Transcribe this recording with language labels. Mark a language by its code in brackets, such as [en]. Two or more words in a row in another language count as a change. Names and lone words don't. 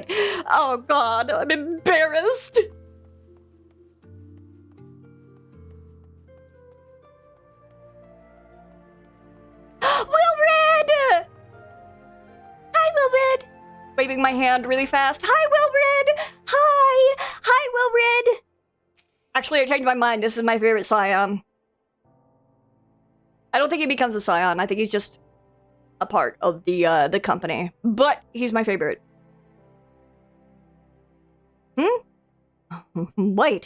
[en] Oh god, I'm embarrassed! Wilred! Hi, Wilred! Waving my hand really fast. Hi, Wilred! Hi! Hi, Wilred! Actually, I changed my mind. This is my favorite Scion. I don't think he becomes a Scion. I think he's just a part of the company. But he's my favorite. Wait.